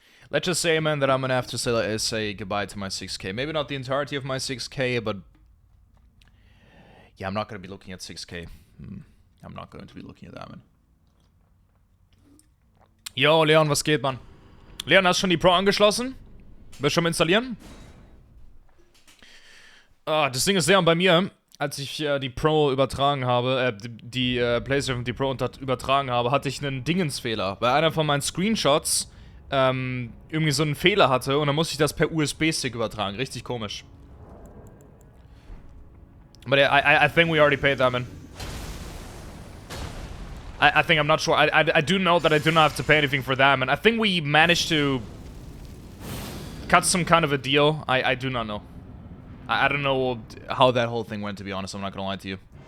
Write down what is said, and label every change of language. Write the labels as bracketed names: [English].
[English] Let's just say, man, that I'm gonna have to say goodbye to my 6k. Maybe not the entirety of my 6k, but... yeah, I'm not gonna be looking at 6k. I'm not going to be looking at that, man. [German] Yo, Leon, was geht, Mann? Leon, hast du schon die Pro angeschlossen? Willst du schon mal installieren? Das Ding ist, Leon, bei mir als ich die Pro übertragen habe, die PlayStation, die Pro übertragen habe, hatte ich einen Dingensfehler. Weil einer von meinen Screenshots irgendwie so einen Fehler hatte und dann musste ich das per USB-Stick übertragen. Richtig komisch. [English] But yeah, I think we already paid that, man. I think, I'm not sure. I do know that I do not have to pay anything for that, man. I think we managed to cut some kind of a deal. I do not know. I don't know how that whole thing went, to be honest. I'm not gonna lie to you.